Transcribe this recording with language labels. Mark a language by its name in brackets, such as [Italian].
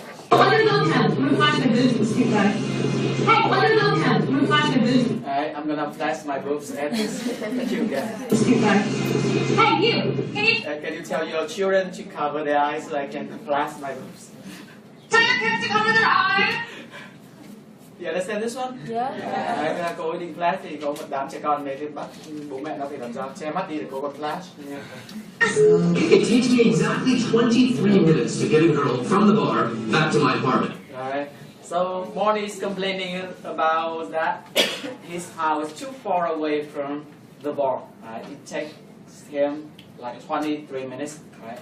[English] Undergo count. I'm gonna flash my boobs. Hey, undergo count. I'm gonna flash my boobs. Alright, I'm gonna flash my boobs at you guys. Hey, you. Can you tell your children to cover their eyes so I can flash my boobs? Tell your kids to cover their eyes. You understand this one? Yeah. [Vietnamese] Đấy, cô ấy định flash thì có một đám trẻ con này thì bắt bố mẹ nó phải làm sao che mắt đi để cô còn flash. [English] It takes me exactly 23 minutes to get a girl from the bar back to my apartment. Right. So Morty is complaining about that his house is too far away from the bar. Right? It takes him like 23 minutes, right?